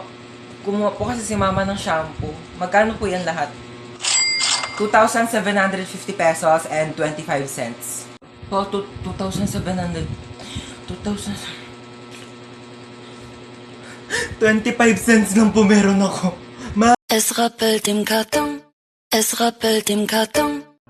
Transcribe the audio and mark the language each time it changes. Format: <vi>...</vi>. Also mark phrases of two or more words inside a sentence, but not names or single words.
<tl>Kumuha po kasi si mama ng shampoo. Magkano po yan lahat? 2,750</tl> <en>pesos and 25 cents.</en> <tl>Po, 2,700. 25 cents lang po meron ako. Ma.</tl> <de>Es rappelt im Karton. Es rappelt im Karton.</de>